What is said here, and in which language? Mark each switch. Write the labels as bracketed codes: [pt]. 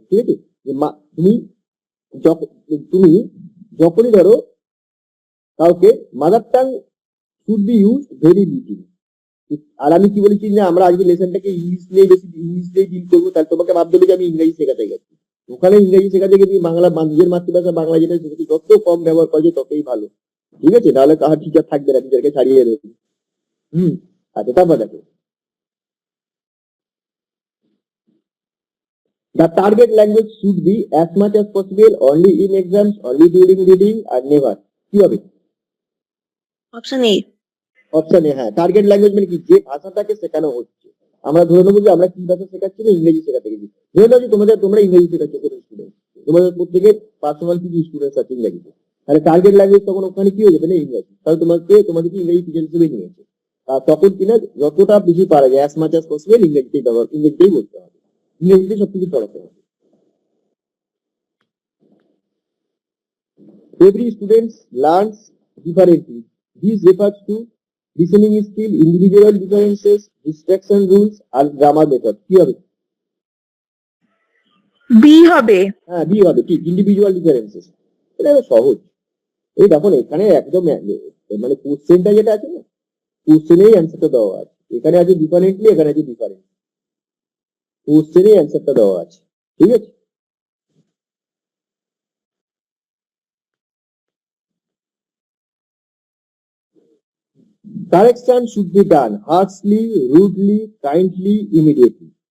[bn] ঠিক আছে, যে তুমি তুমি যখনই ধরো কাউকে, [en] Mother tongue should be use very little. [bn] আর আমি কি বলেছি না, আমরা আজকে লেসনটাকে ইংলিশ নিয়ে বেশি ইংলিশ দিয়ে ডিল করবো, তাহলে তোমাকে ভাবতে হবে যে আমি ইংরেজি শেখাতে গেছি। ওখানে ইংরেজি শেখাতে গিয়ে তুমি বাংলা, নিজের মাতৃভাষা বাংলা যেটা সেটা যত কম ব্যবহার করা যায় ততই ভালো। ঠিক আছে, তাহলে কার টিচার থাকবে না, টিচারকে ছাড়িয়ে দেবে। আচ্ছা, তারপর দেখো, [en] the target language should be as much as possible only in exams, only during reading, and never [bn] কি হবে? Option A. অপশন এ, হ্যাঁ। টার্গেট ল্যাঙ্গুয়েজ মানে কি? যে ভাষাটাকে শেখানো হচ্ছে। আমরা ধরে নেবো যে আমরা কি ভাষা শেখাচ্ছি না, ইংরেজি শেখাতে গেছি। ধরে নাও যে তোমরা ইংরেজি শেখাচ্ছ কোনো স্টুডেন্ট, তোমাদের প্রত্যেকের পার্সোনাল কিছু স্টুডেন্টস আছে ইংরেজিতে, তাহলে টার্গেট ল্যাঙ্গুয়েজ তখন ওখানে কি হয়ে যাবে না, ইংরেজি। তাহলে তোমাদেরকে ইংরেজি টিচার হিসেবে নিয়েছে। তখন কিনা যতটা বেশি পারা যায় [en] as much as possible [bn] ইংরেজিতেই বলতে হবে, ইংরেজিতে সবকিছু পড়াতে হবে। [en] Every student learns differently. This refers to listening skill, individual differences, distraction rules, and grammar method. [bn] কি হবে? বি হবে। হ্যাঁ, বি হবে, ঠিক, ইন্ডিভিজুয়াল ডিফারেন্সেস। এটা সহজ। এই দেখো না, এখানে একদম মানে কোশ্চেনটা যেটা আছে না, কোশ্চেনেই অ্যান্সারটা দেওয়া আছে। এখানে আছে ডিফারেন্টলি, এখানে আছে ডিফারেন্ট, কোশ্চেনেই অ্যান্সারটা দেওয়া আছে। ঠিক আছে, [en] correction should be done harshly, rudely, kindly, immediately.